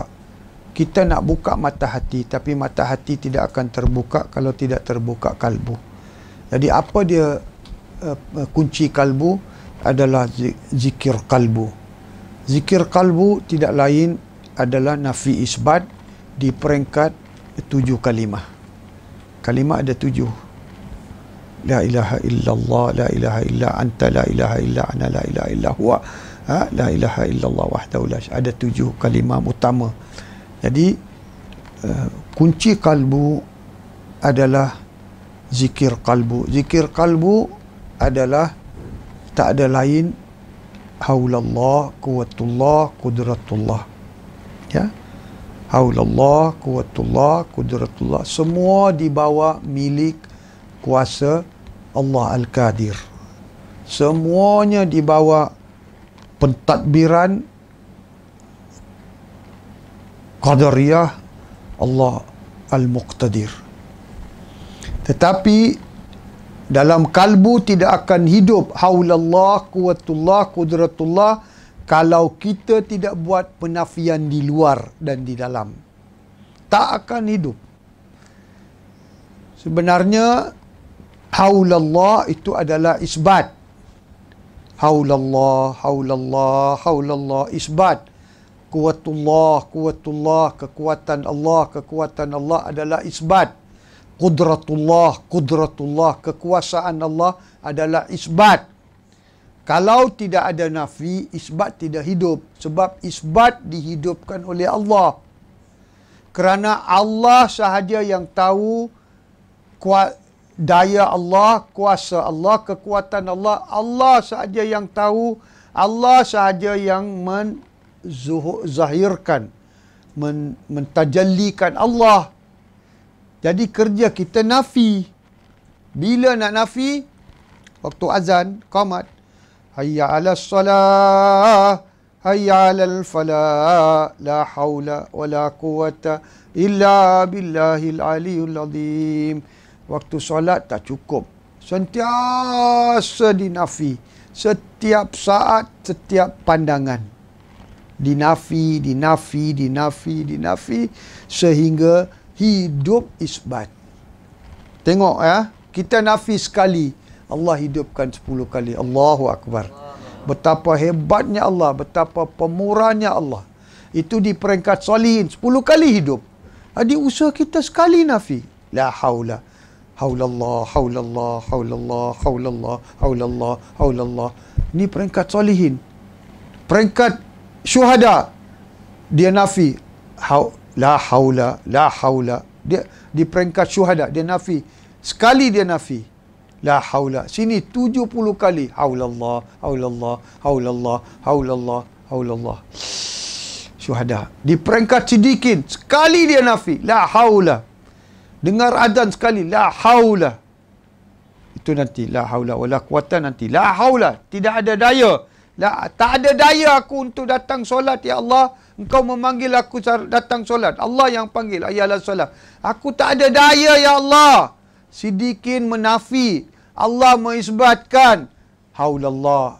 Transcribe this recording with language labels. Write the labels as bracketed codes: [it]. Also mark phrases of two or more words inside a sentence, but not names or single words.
[ms] Kita nak buka mata hati, tapi mata hati tidak akan terbuka kalau tidak terbuka kalbu. Jadi apa dia kunci kalbu? Adalah zikir kalbu. Zikir kalbu tidak lain adalah nafi isbat di peringkat 7 kalimah. Kalimah ada 7. [ar] لا إله إلا الله، لا إله إلا أنت، لا إله إلا أنا، لا إله إلا هو، لا إله إلا الله وحده لا شريك. [ms] Ada 7 kalimah utama. Jadi kunci kalbu adalah zikir kalbu. Zikir kalbu adalah tak ada lain [ar] حول الله، قوة الله، قدرة الله. [ms] Ya. [ar] حول الله، قوة الله، قدرة الله. [ms] Semua di bawah milik kuasa Allah Al-Qadir. Semuanya di bawah pentadbiran qadariyah Allah Al-Muqtadir. Tetapi dalam kalbu tidak akan hidup [ar] حول الله، قوة الله، قدرة الله [ms] kalau kita tidak buat penafian di luar dan di dalam. Tak akan hidup. Sebenarnya haulallah itu adalah isbat. [ar] حول الله، حول الله، حول الله، إثبات. قوة الله، قوة الله, [ms] kekuatan Allah adalah isbat. [ar] قدرة الله، قدرة الله, [ms] kekuasaan Allah adalah isbat. Kalau tidak ada nafi, isbat tidak hidup. Sebab isbat dihidupkan oleh Allah. Kerana Allah sahaja yang tahu daya Allah, kuasa Allah, kekuatan Allah. Allah sahaja yang tahu. Allah sahaja yang menzahirkan, mentajallikan Allah. Jadi kerja kita nafi. Bila nak nafi? Waktu azan, qamat. [ar] حي على الصلاة، حي على الفلاح، لا حول ولا قوة إلا بالله العلي العظيم. [ms] Waktu solat tak cukup. Sentiasa dinafi. Setiap saat, setiap pandangan. Dinafi, dinafi, dinafi, dinafi sehingga hidup isbat. Tengok ya, kita nafi sekali, Allah hidupkan 10 kali. [ar] الله أكبر. [ms] Betapa hebatnya Allah, betapa pemurahnya Allah. Itu di peringkat solihin, 10 kali hidup. Jadi usaha kita sekali nafi. [ar] لا حول، حول الله، حول الله، حول الله، حول الله، حول الله، حول الله. [ms] Ini peringkat solihin. Peringkat syuhada, dia nafi. [ar] لا حول، لا حول. [ms] Dia di peringkat syuhada, dia nafi. Sekali dia nafi. [ar] لا حول. [ms] Sini 70 kali. [ar] حول الله، حول الله، حول الله، حول الله، حول الله. [ms] Syuhada. Di peringkat sidikin, sekali dia nafi. [ar] لا حول. [ms] Dengar adzan sekali. [ar] لا حول. [ms] Itu nanti. [ar] لا حول ولا قوة nanti. لا حول. [ms] Tidak ada daya. Tak ada daya aku untuk datang solat, ya Allah. Engkau memanggil aku datang solat. Allah yang panggil, ayalah solat. Aku tak ada daya, ya Allah. Siddiqin menafi. Allah mengisbatkan. Haulallah.